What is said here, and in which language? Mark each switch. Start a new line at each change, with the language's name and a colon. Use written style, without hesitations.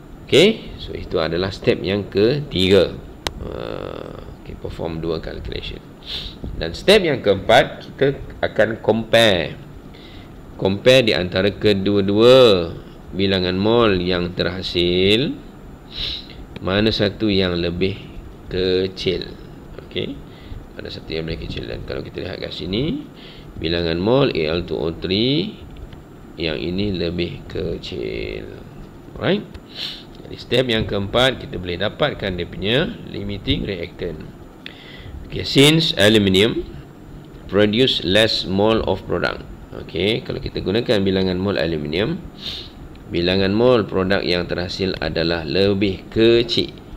Malay: Okey, so itu adalah step yang ketiga.
English: Okay, perform 2 calculation.
Malay: Dan step yang keempat, kita akan compare di antara kedua-dua bilangan mol yang terhasil, mana satu yang lebih kecil. Okey, mana satu yang lebih kecil. Dan kalau kita lihat kat sini, bilangan mol Al2O3 yang ini lebih kecil. Alright, jadi step yang keempat, kita boleh dapatkan dia punya limiting reactant.
English: Okay, since aluminium produce less mole of product.
Malay: Okay, kalau kita gunakan bilangan mol aluminium, bilangan mol produk yang terhasil adalah lebih kecil.